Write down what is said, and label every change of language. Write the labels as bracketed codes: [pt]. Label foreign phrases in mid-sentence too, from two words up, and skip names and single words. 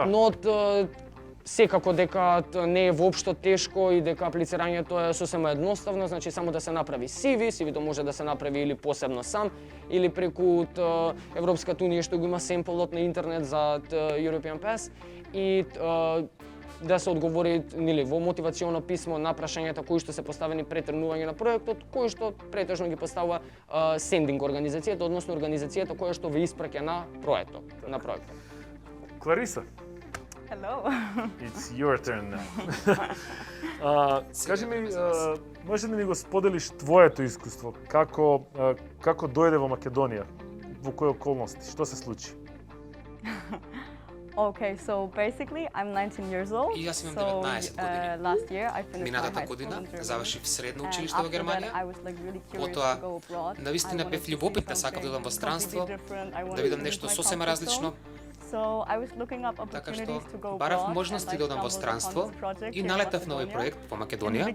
[mk] Но секако дека не е воопшто тешко и дека аплицирањето е сосема едноставно, значи само да се направи CV, CV-то може да се направи или посебно сам, или преку Европската унија што го има семплот на интернет за European Pass и да се одговори во мотивационо писмо на прашањата кои што се поставени пред тренување на проектот, кои што претежно ги поставува сендинг организацијата, односно организацијата која што ве испраќа на проектот, на проектот. Клариса. [en] Hello. It's your turn now. [mk] Кажи ми, можеш да ми го споделиш твоето искуство? Како дојде во Македонија? Во кои околности? Што се случи? [en] Okay, so basically I'm 19 years old. [mk] И јас имам 19 години. [en] Last year I finished [mk] Минатата година завршив средно училиште во Германија. Потоа навистина бев љубопитна, сакав да одам во странство, да видам нешто сосема различно. Така што барав можности да одам во странство и налетав на овој проект во Македонија.